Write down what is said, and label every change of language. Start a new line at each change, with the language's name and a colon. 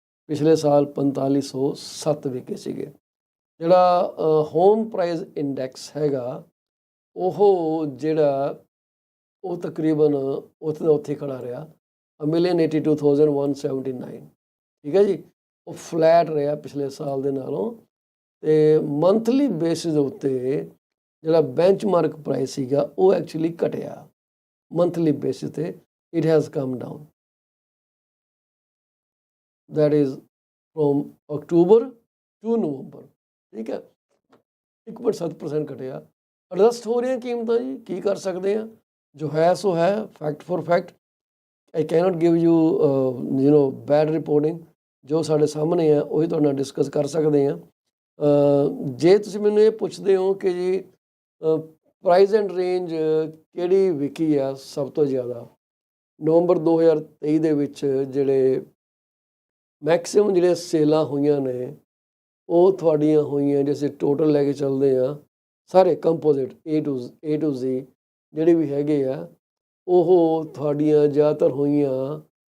Punjabi: ਪਿਛਲੇ ਸਾਲ 4507 ਵਿਕੇ ਸੀਗੇ। ਜਿਹੜਾ ਹੋਮ ਪ੍ਰਾਈਸ ਇੰਡੈਕਸ ਹੈਗਾ, ਉਹ ਜਿਹੜਾ ਉਹ ਤਕਰੀਬਨ ਉੱਥੇ ਦਾ ਉੱਥੇ ਖੜਾ ਰਿਹਾ, 1,82,179। ਠੀਕ ਹੈ ਜੀ, ਉਹ ਫਲੈਟ ਰਿਹਾ ਪਿਛਲੇ ਸਾਲ ਦੇ ਨਾਲੋਂ। ਤੇ ਮੰਥਲੀ ਬੇਸਿਸ ਉੱਤੇ ਜਿਹੜਾ ਬੈਂਚਮਾਰਕ ਪ੍ਰਾਈਸ ਸੀਗਾ ਉਹ ਐਕਚੁਅਲੀ ਘਟਿਆ।
English: Monthly basis ਤੇ it has come down, that is from October to November।
Punjabi: ਠੀਕ ਹੈ, 1.7% ਘਟਿਆ। ਐਡਜਸਟ ਹੋ ਰਹੀਆਂ ਕੀਮਤਾਂ ਜੀ, ਕੀ ਕਰ ਸਕਦੇ ਆ, ਜੋ ਹੈ ਸੋ ਹੈ, fact for fact.
English: I cannot give you bad reporting.
Punjabi: ਜੋ ਸਾਡੇ ਸਾਹਮਣੇ ਆ ਉਹੀ ਤੁਹਾਡੇ ਨਾਲ ਡਿਸਕਸ ਕਰ ਸਕਦੇ ਆ। ਜੇ ਤੁਸੀਂ ਮੈਨੂੰ ਇਹ ਪੁੱਛਦੇ ਹੋ ਕਿ ਜੀ ਪ੍ਰਾਈਸ ਐਂਡ ਰੇਂਜ ਕਿਹੜੀ ਵਿਕੀ ਆ ਸਭ ਤੋਂ ਜ਼ਿਆਦਾ, ਨਵੰਬਰ 2023 ਦੇ ਵਿੱਚ ਜਿਹੜੇ ਮੈਕਸਿਮਮ ਜਿਹੜੇ ਸੇਲਾਂ ਹੋਈਆਂ ਨੇ ਉਹ ਤੁਹਾਡੀਆਂ ਹੋਈਆਂ, ਜੇ ਅਸੀਂ ਟੋਟਲ ਲੈ ਕੇ ਚੱਲਦੇ ਹਾਂ ਸਾਰੇ ਕੰਪੋਜ਼ਿਟ A to Z ਜਿਹੜੇ ਵੀ ਹੈਗੇ ਆ, ਉਹ ਤੁਹਾਡੀਆਂ ਜ਼ਿਆਦਾਤਰ ਹੋਈਆਂ